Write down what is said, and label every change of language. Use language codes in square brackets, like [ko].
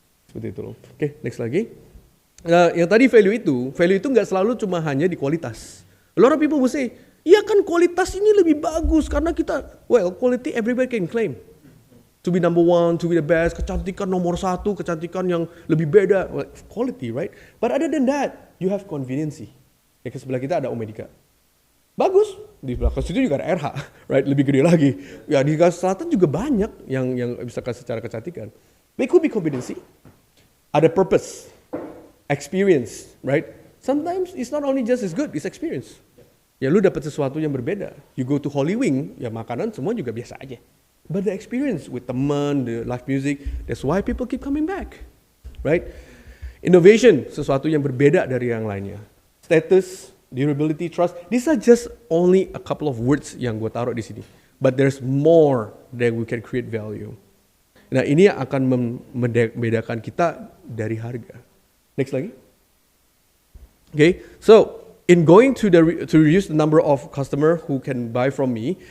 [id] Seperti itu loh. Okay, next lagi. Yang tadi value itu nggak selalu cuma hanya di kualitas. [en] A lot of people will say, iya kan kualitas ini lebih bagus karena quality everybody can claim. To be number one, to be the best, kecantikan nomor satu, kecantikan yang lebih beda. Well, quality, right? But other than that, you have conveniency. [id] Ya, ke sebelah kita ada Omedika. Bagus. Di belakang situ juga ada RH, right? Lebih gede lagi. Ya, di Gaza Selatan juga banyak yang bisa secara kecantikan. [en] But it could be conveniency. Ada purpose, experience, right? Sometimes it's not only just as good, it's experience. [id] Ya lu dapat sesuatu yang berbeda. You go to Holy Wing, ya makanan semua juga biasa aja. [en] But the experience with teman, the live music, that's why people keep coming back. Right? [id] Innovation, sesuatu yang berbeda dari yang lainnya. [en] Status, durability, trust, these are just only a couple of words yang gue taruh di sini. But there's more that we can create value. [id] Nah ini yang akan membedakan kita dari harga. Next lagi. [en] Okay, so in going to reduce the number of customer who can buy from me.